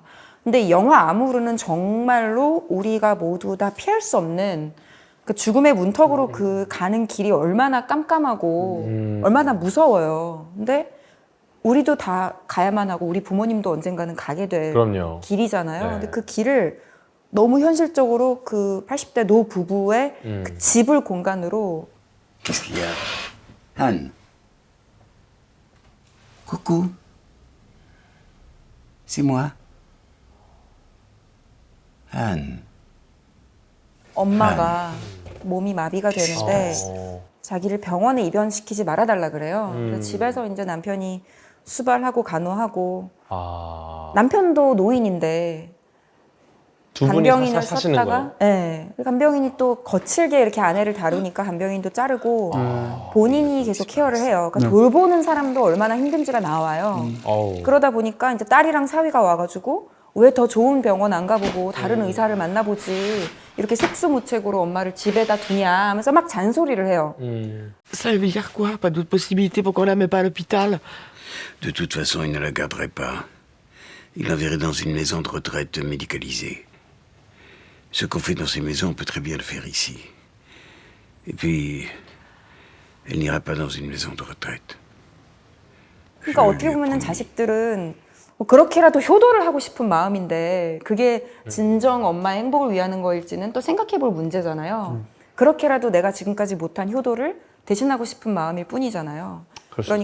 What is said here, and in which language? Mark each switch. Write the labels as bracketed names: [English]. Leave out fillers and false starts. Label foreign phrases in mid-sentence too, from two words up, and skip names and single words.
[Korean] 근데 이 영화 아무르는 정말로 우리가 모두 다 피할 수 없는 그 죽음의 문턱으로 그 가는 길이 얼마나 깜깜하고 얼마나 무서워요. 근데 우리도 다 가야만 하고 우리 부모님도 언젠가는 가게 될 그럼요. 길이잖아요. 네. 근데 그 길을 너무 현실적으로 그 80대 노 부부의 그 집을 공간으로 [French] Qu'est-ce qu'il y a Anne. Coucou. C'est moi. Anne. [Korean] 엄마가 몸이 마비가 되는데 어. 자기를 병원에 입원시키지 말아달라 그래요. 그래서 집에서 이제 남편이 수발하고 간호하고 아. 남편도 노인인데 두 분이 간병인을 사시는 거예요? 썼다가 네. 간병인이 또 거칠게 이렇게 아내를 다루니까 간병인도 자르고 본인이 계속 케어를 해요. 그러니까 돌보는 사람도 얼마나 힘든지가 나와요. 어우. 그러다 보니까 이제 딸이랑 사위가 와가지고 왜 더 좋은 병원 안 가보고 다른 의사를 만나보지 이렇게 속수무책으로 엄마를 집에다 두냐 하면서 막 잔소리를 해요. [French] Ça veut dire quoi? Pas d'autre possibilité pour qu'on la mette pas à l'hôpital? De toute façon, il ne la garderait pas. Il l'enverrait dans une maison de retraite médicalisée. Ce qu'on fait dans ces maisons, on peut très bien le faire ici. Et puis, elle n'ira pas dans une maison de retraite. [Korean] 그러니까 어떻게 보면은 자식들은 뭐 그렇게라도 효도를 하고 싶은 마음인데 그게 진정 엄마의 행복을 위하는 거일지는 또 생각해볼 문제잖아요. 그렇게라도 내가 지금까지 못한 효도를 대신하고 싶은 마음일 뿐이잖아요. 그럴 수